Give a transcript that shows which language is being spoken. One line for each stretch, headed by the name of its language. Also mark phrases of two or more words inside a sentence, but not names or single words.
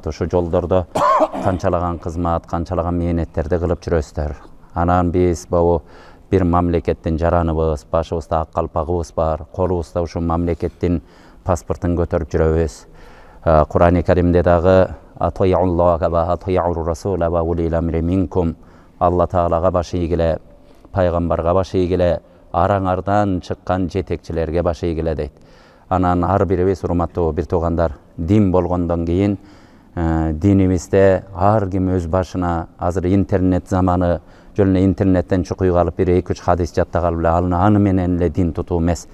Kyrgyz: Ошо жолдордо канчалаган кызмат, канчалаган мээнеттерди кылып жүрөсүздөр. Анан биз бул бир мамлекеттин жараныбыз, башыбызда ак калпагыбыз бар, колубузда ушул мамлекеттин паспортун көтөрүп жүрөбүз. Кур'ан-ы Каримде дагы
Arabic: أطيعوا الله وأطيعوا الرسول وأولي الأمر منكم.
Kyrgyz: Алла Таалага баш ийгиле, пайгамбарга баш ийгиле, араңардан чыккан жетекчилерге баш ийгиле дейт. Анан ар бирибиз, урматтуу бир туугандар, дин болгондон кийин динибизде ар ким өз башына, азыр интернет заманы, жөн эле интернеттен чукуйга алып бир 2-3 хадис жаттагалы эле аны менен эле дин тутуу эмес.